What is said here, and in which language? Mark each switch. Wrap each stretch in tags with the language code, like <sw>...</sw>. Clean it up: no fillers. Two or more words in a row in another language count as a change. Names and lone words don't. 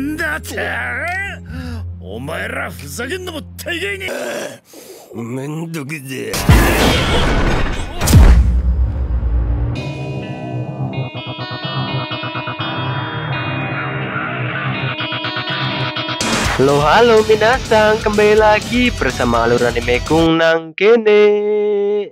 <ja>待て。お前らふざけんのも大概に。めんどくぜ。</ja> <id>Halo halo minasang, kembali lagi bersama alur anime Kung Nang Kene.</id>